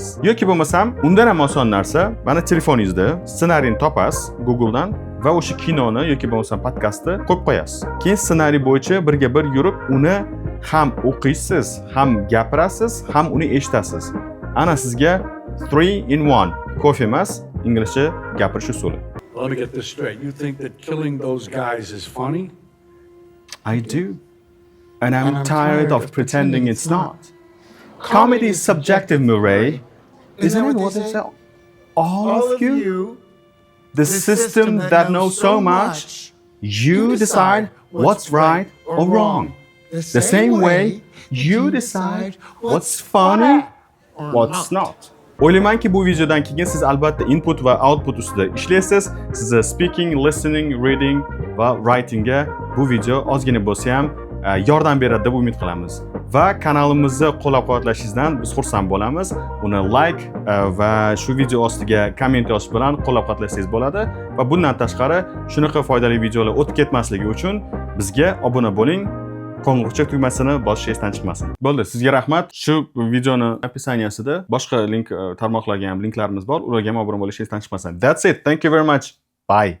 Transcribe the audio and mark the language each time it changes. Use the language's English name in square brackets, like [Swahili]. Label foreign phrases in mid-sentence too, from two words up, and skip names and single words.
[Uzbek] Yoki bo'lmasam, undan ham oson narsa, mana telefoningizda ssenariyni topasiz Googledan va o'sha kinoni yoki bo'lmasam podkastni qo'yib qo'yasiz. Keyin ssenariy bo'yicha birga bir yurib, uni ham o'qiysiz, ham gapirasiz, ham uni eshitasiz. Ana sizga 3 in 1 kofe emas, inglizcha gapirish usuli. [English] Let me get this straight. You think that killing those guys is funny? I do. And I'm tired of pretending it's not. Comedy is subjective, Murray. Isn't it what they say? All of you, the system that knows so much, you decide what's right or wrong. The same way you decide what's funny or what's not. [Uzbek] O'ylaymanki bu videodan keyin siz albatta input va output ustida ishlaysiz. Sizni speaking, listening, reading va writingga bu video ozgina bo'lsa ham yordam beradi deb umid qilamiz. Va kanalimizni qo'llab-quvvatlashingizdan biz xursand bo'lamiz. Uni like va shu video ostiga komment yozish bilan qo'llab-quvvatlasangiz bo'ladi. Va bundan tashqari shunaqa foydali videolar o'tib ketmasligi uchun bizga obuna bo'ling. Qo'ng'iroqcha tugmasini bosish esdan chiqmasin. Bo'ldi, sizga rahmat. Shu videoni opisaniyasida boshqa link tarmoqlarga ham linklarimiz bor. Ularga ham obuna bo'lish esdan chiqmasin. [English] That's it. Thank you very much. Bye.